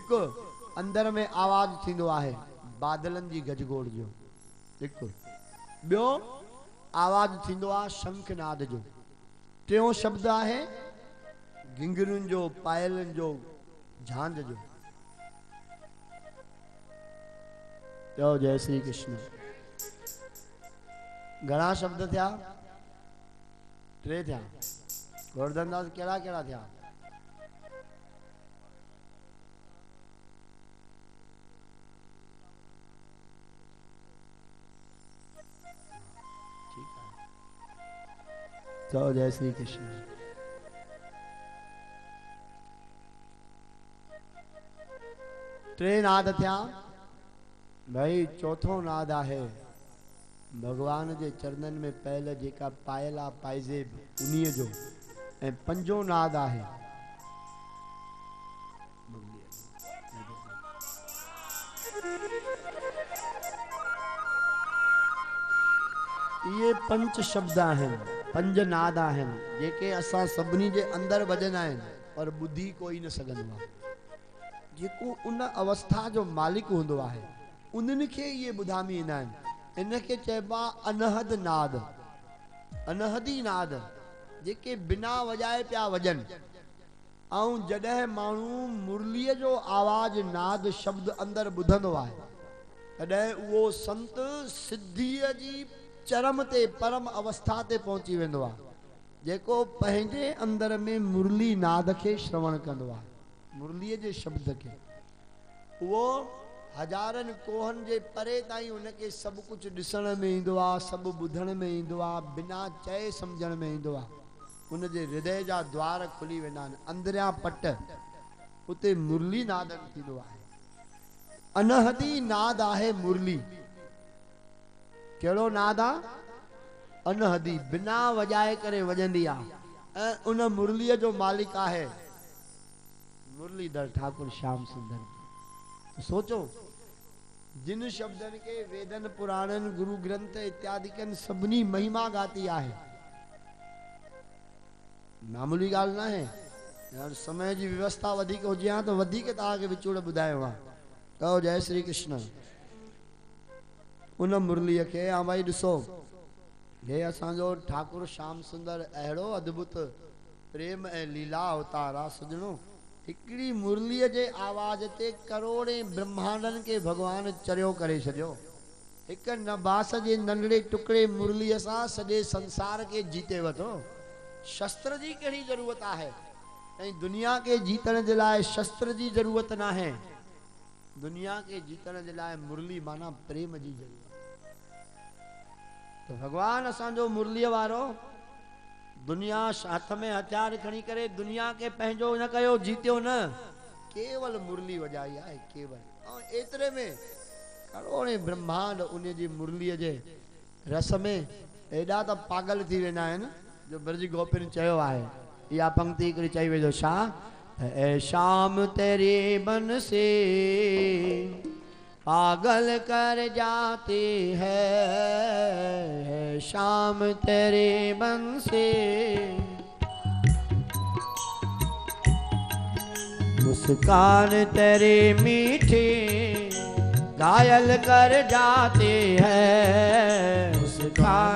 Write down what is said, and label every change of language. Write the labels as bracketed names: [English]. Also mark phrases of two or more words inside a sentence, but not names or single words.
[Sindhi] हिकु, अंदर में आवाज थींदो आहे बादलनि जी गजगोड़ जो। हिकु ॿियो आवाज थींदो आहे शंखनाद जो। टियों शब्द आहे घिंगरुनि जो, पायलनि जो, झांझ जो। चओ जय श्री कृष्ण। घणा शब्द थिया? टे थिया। गोवर्धन दास कहिड़ा कहिड़ा थिया? चलो जय श्री कृष्ण। टे नाद थिया भाई। चौथो नाद आहे भगवान जे चरणन में पहले जेका पायला पाइजे उन्हीअ जो। ऐं पंजो नाद आहे ये पंच शब्द आहिनि, पंज नाद आहिनि जेके असां सभिनी जे अंदर वजंदा आहिनि और ॿुधी कोई न सघंदो आहे। जेको उन अवस्था जो मालिक हूंदो आहे उन्हनि खे इहे ॿुधामी ईंदा आहिनि। इनखे चइबो आहे अनहद नाद, अनहदी नाद, जेके बिना वॼाए पिया वॼनि। ऐं जॾहिं माण्हू मुरलीअ जो आवाज़ नाद शब्द अंदरि ॿुधंदो आहे तॾहिं उहो संत सिद्धीअ जी चरम ते, परम अवस्था ते पहुची वेंदो आहे, जेको पंहिंजे अंदर में मुरली नाद खे श्रवण कंदो आहे, मुरलीअ जे शब्द खे। उहो हज़ारनि कोहनि जे परे ताईं उनखे सभु कुझु ॾिसण में ईंदो आहे, सभु ॿुधण में ईंदो आहे, बिना चए सम्झण में ईंदो आहे। उनजे हृदय जा द्वार खुली वेंदा आहिनि, अंदरियां पट, उते मुरली नाद थींदो आहे। अनहदी नाद आहे मुरली। कहिड़ो नाद आहे? अनहदी, बिना वॼाए करे वॼंदी आहे। ऐं उन मुरलीअ जो मालिक आहे मुरलीधर ठाकुर श्याम सुंदर। सोचो, जिन शब्दनि के वेदन पुराणनि गुरु ग्रंथ इत्यादि कनि सभिनी महिमा गाती आहे, मामूली ॻाल्हि न आहे। यार समय जी व्यवस्था वधीक हुजे हा त वधीक तव्हांखे विचूड़ ॿुधायो आहे। कहो जय श्री कृष्ण। उन मुरलीअ खे हा भाई ॾिसो, हे असांजो ठाकुर श्याम सुंदर अहिड़ो अद्भुत प्रेम ऐं लीला अवतार आहे सजणो। हिकिड़ी मुरलीअ जे आवाज़ ते करोड़े ब्रह्मांडनि के भगवान चरियो करे छॾियो। हिकु नबास जे नंढड़े टुकड़े मुरलीअ सां सॼे संसार के जीते वठो। शस्त्र जी कहिड़ी ज़रूरत आहे? ऐं दुनिया के जीतण जे लाइ शस्त्र जी ज़रूरत न आहे। दुनिया के जीतण जे लाइ मुरली माना प्रेम जी ज़रूरत। तो भगवान असांजो मुरलीअ वारो दुनिया हथ में हथियार खणी करे दुनिया के पंहिंजो न कयो, जीतियो न, केवल मुरली वॼाई आहे, केवल। ऐं एतिरे में करोड़े ब्रह्मांड उन जी मुरलीअ जे रस में एॾा त पागल थी वेंदा आहिनि जो ब्रज गोपिन चयो आहे। इहा पंक्ति हिकिड़ी चई वेंदो छा? [Hindi] ऐ शाम तेरे बन से पागल कर जाते हैं, शाम तेरे बन से मुस्कान तेरे मीठे घायल कर जाते हैं, मुस्कान